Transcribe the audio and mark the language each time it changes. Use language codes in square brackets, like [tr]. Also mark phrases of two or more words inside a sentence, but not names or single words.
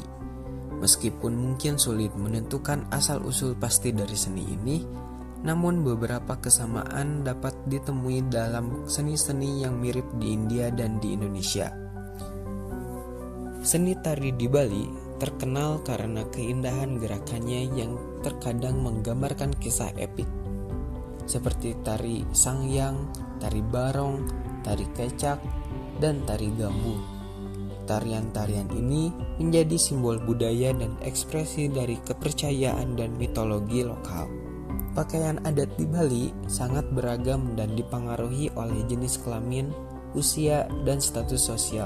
[id] Meskipun mungkin sulit menentukan asal-usul pasti dari seni ini, namun beberapa kesamaan dapat ditemui dalam seni-seni yang mirip di India dan di Indonesia. Seni tari di Bali terkenal karena keindahan gerakannya yang terkadang menggambarkan kisah epik, seperti tari sangyang, tari barong, tari kecak, dan tari gambu. Tarian-tarian ini menjadi simbol budaya dan ekspresi dari kepercayaan dan mitologi lokal. Pakaian adat di Bali sangat beragam dan dipengaruhi oleh jenis kelamin, usia, dan status sosial.